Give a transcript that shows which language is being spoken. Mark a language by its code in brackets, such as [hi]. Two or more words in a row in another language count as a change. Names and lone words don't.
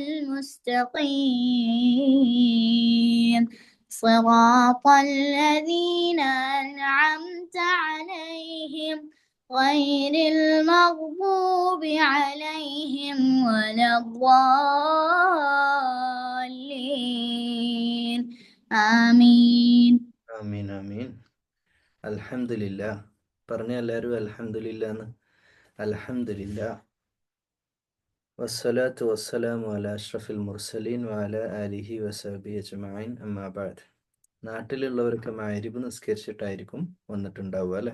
[ar] المستقيم صراط الذين أنعمت عليهم غير المغضوب عليهم ولا الضالين آمين. آمين آمين. الحمد لله. [ml] പറഞ്ഞ എല്ലാവരും അൽഹംദുലില്ലാ എന്ന്. [ar] الحمد لله والصلاة والسلام على أشرف المرسلين وعلى آله وصحبه أجمعين أما بعد. [ml] നാട്ടിലുള്ളവർക്ക് മഗ്‌രിബ് നിസ്കരിച്ചിട്ടായിരിക്കും വന്നിട്ടുണ്ടാവുക അല്ലേ?